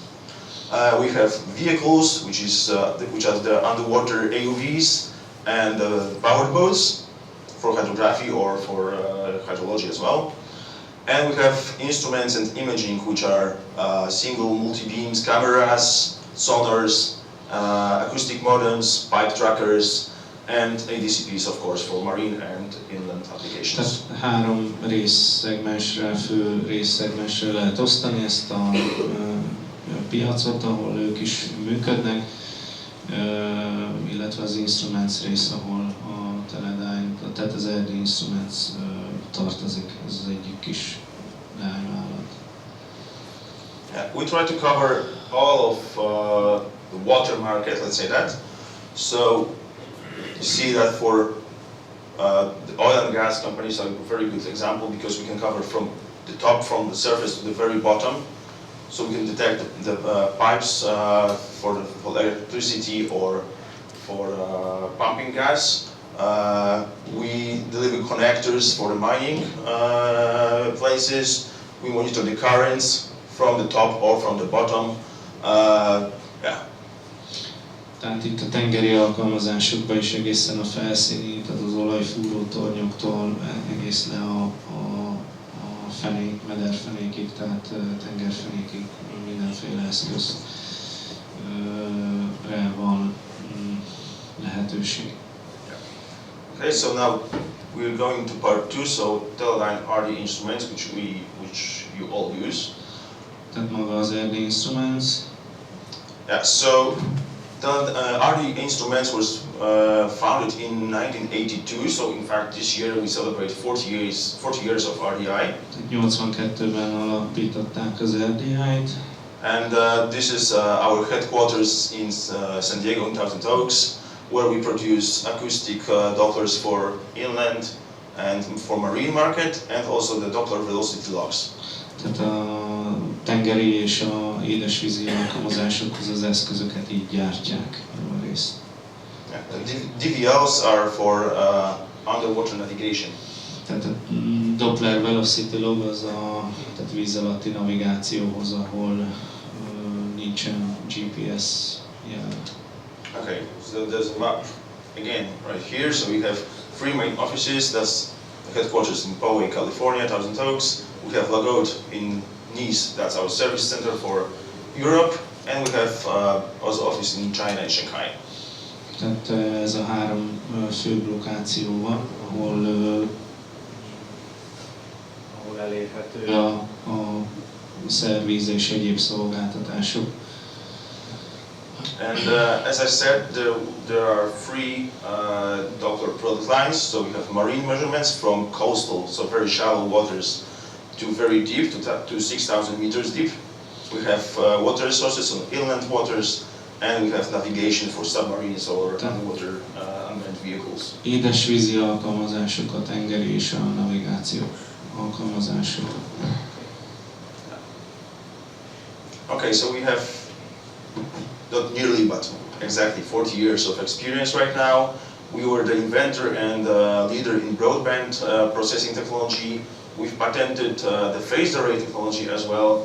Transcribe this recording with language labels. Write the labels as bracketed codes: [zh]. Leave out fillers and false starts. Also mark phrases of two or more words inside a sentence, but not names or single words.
[en] We have vehicles, which are the underwater AUVs and powered boats for hydrography or for hydrology as well. And we have instruments and imaging, which are single multi-beams, cameras, sonars, acoustic modems, pipe trackers, and ADCPs, of course, for marine and inland applications. [hu] Tehát három fő részszegmensre lehet osztani ezt a piacot, ahol ők is működnek, illetve az instruments rész, ahol a Teledyne, tehát az RD Instruments tartozik, ez az egyik kis leányvállalat. [en] Yeah, we try to cover all of the water market, let's say that. So you see that for the oil and gas companies are a very good example because we can cover from the top, from the surface to the very bottom. So we can detect the pipes for electricity or for pumping gas. We deliver connectors for the mining places. We monitor the currents from the top or from the bottom. Yeah. [hu] Tehát itt a tengeri alkalmazásokban is egészen a felszíni, tehát az olajfúró tornyoktól egész le a fenék, mederfenékig, tehát tengerfenékig mindenféle eszközre van lehetőség. [en] Okay, so now we're going to part 2, so Teledyne RD instruments, which you all use. [hu] Tehát maga az RD Instruments. [en] Yeah, so RD Instruments was founded in 1982, so in fact this year we celebrate 40 years of RDI. [hu] 82-ben alapították az RDI-t. [en] And this is our headquarters in San Diego in Thousand Oaks, where we produce acoustic Dopplers for inland and for marine market, and also the Doppler velocity logs. [hu] Tehát a tengeri és a édesvízi alkalmazásokhoz az eszközöket így gyártják a részt. [en] Yeah, the DVLs are for underwater navigation. [hu] Tehát a [en] Doppler velocity log [hu] az a tehát víz alatti navigációhoz, ahol nincsen GPS jel. [en] Okay, so there's a map again right here. So we have 3 main offices. That's the headquarters in Poway, California, Thousand Oaks. We have Lagode in Nice. That's our service center for Europe, and we have also office in China and Shanghai. [hu] Tehát ez a 3 fő lokáció van, ahol elérhető a szerviz és egyéb szolgáltatások. [en] And as I said, there are 3 Doppler product lines. So we have marine measurements from coastal, so very shallow waters, to very deep, to 6,000 meters deep. We have water sources on inland waters, and we have navigation for submarines or underwater unmanned vehicles. [hu] Édesvízi alkalmazások, a tengeri és a navigáció alkalmazások. [en] Okay, so we have not nearly, but exactly 40 years of experience right now. We were the inventor and leader in broadband processing technology. We've patented the phased array technology as well.